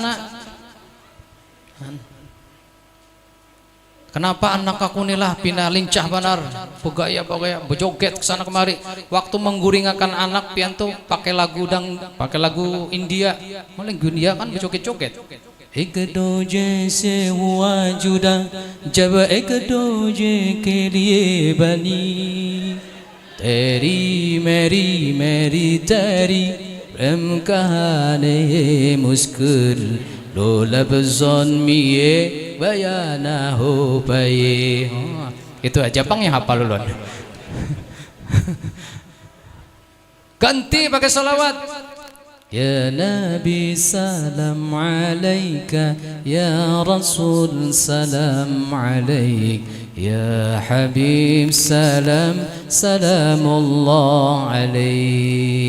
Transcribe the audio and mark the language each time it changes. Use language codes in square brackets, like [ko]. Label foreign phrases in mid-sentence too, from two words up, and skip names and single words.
[bjn] Kenapa anak aku nilah pindah lincah banar, begaya bejoget kesana kemari. Waktu mengguringakan anak pian tuh pakai lagu India, malah India kan bejoget-joget. [hi] एक दूजे से हुआ जुदा जब एक दूजे के लिए बनी तेरी मेरी तेरी प्रेम कहानी मुश्किल दो लफ्ज़ों में ये बयां ना हो पाए. [bjn] Itu aja Bang yang hafal ulun. Ganti pakai salawat. [ar] يا نبي سلام عليك يا رسول سلام عليك يا حبيب سلام الله عليك.